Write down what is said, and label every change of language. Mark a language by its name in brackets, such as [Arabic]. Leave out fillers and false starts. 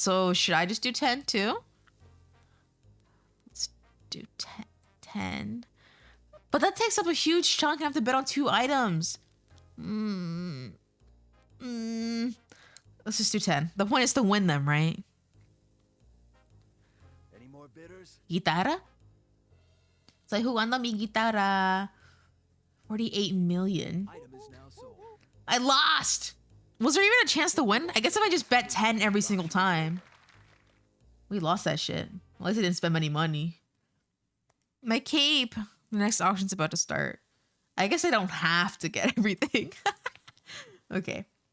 [English] So should I just do 10 too? Let's do 10. But that takes up a huge chunk. I have to bet on 2 items. Let's just do 10. The point is to win them, right? Any more bidders? [Spanish] Guitarra? Estoy jugando mi guitarra. [English] 48 million. Item is now sold. I lost. Was there even a chance to win? I guess if I just bet 10 every single time. We lost that shit. At least I didn't spend any money. My cape. The next auction's about to start. I guess I don't have to get everything. Okay.